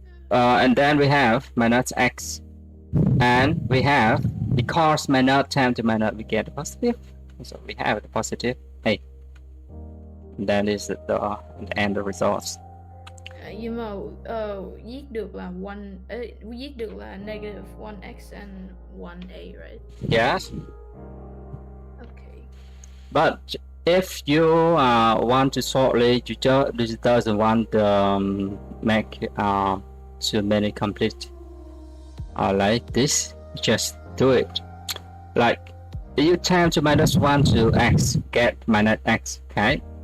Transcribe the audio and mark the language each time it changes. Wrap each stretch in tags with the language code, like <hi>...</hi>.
<en>And then we have -x, and we have, because minus times the minus, we get positive, so we have the positive a. And that is the end of results.</en> <vi>Nhưng mà viết được là viết được là -1x</vi> <en>and 1a, right? Yes. Okay. But if you want to shortly, you just doesn't want to make too many complete like this, just do it. Like you times to -1 to x, get -x, okay?</en>